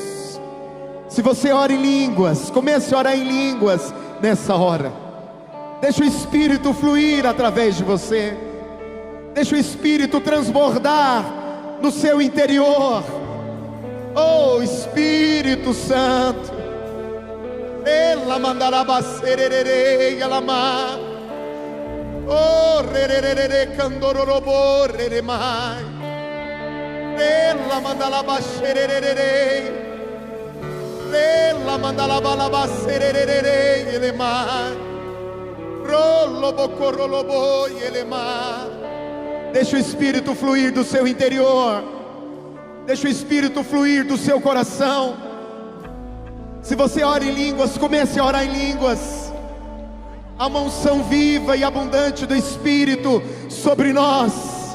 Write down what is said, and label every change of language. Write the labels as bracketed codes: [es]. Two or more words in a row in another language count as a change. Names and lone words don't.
[pt] Se você ora em línguas, comece a orar em línguas nessa hora. Deixa o Espírito fluir através de você. Deixa o Espírito transbordar no seu interior. Oh Espírito Santo, ela mandará bacererere alamar. Oh rererere candororobo reremai. Ela mandala bacererere. Ela mandala balabacererere elemai. Rolobo corolobo elemai. Deixa o Espírito fluir do seu interior. Deixa o Espírito fluir do seu coração. Se você ora em línguas, comece a orar em línguas. A unção viva e abundante do Espírito sobre nós.